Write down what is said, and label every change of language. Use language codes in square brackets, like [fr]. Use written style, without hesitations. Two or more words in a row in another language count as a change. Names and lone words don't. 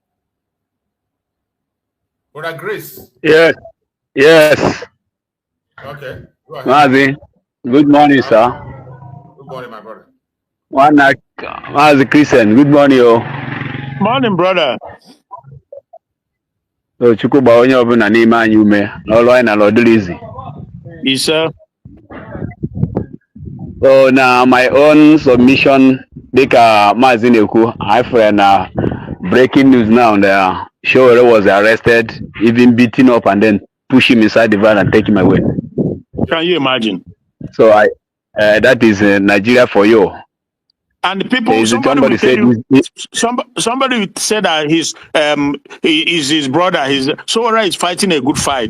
[en] Brother Grace. Yes. Yes. Okay. Go ahead. Mazi, good morning, sir. Good morning, my brother. Mazi Christian, good morning, yo. Morning, brother. So, [ig] Chukuba onye obuna n'ime anyị ume, n'ọlụ na lọdụlizi. [en] Yes, sir. So, now my own submission, [ig] dịka Mazi na-ekwu, [en] I feel na breaking news now, the Showore was arrested, even beaten up, and then push him inside the van and take him away. Can you imagine? So that is Nigeria for you. And people, somebody said that his brother, Showore is fighting a good fight.